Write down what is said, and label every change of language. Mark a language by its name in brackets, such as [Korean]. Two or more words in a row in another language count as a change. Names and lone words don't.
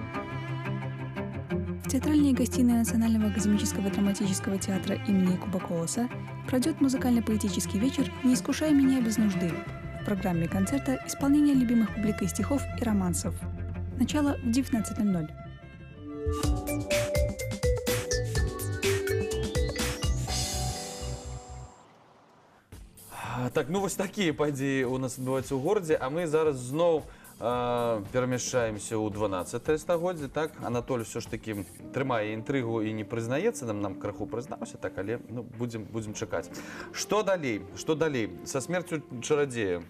[Russian] В театральной гостиной Национального академического драматического театра имени Якуба Колоса пройдет музыкально-поэтический вечер «Не искушай меня без нужды». В программе концерта исполнение любимых публикой стихов и романсов. Начало в 19:00. [Belarusian] Так, ну вось такія падзеі у нас адбываюцца ў горадзе, а мы зараз зноў перамяшчаемся ў 12 стагоддзе. Так, Анатоль все ж таки трымае інтрыгу і не прызнаецца, нам крыху прызнаўся, так, але ну, будзем чакаць. Што далей? Што далей? Са смерцю чарадзея.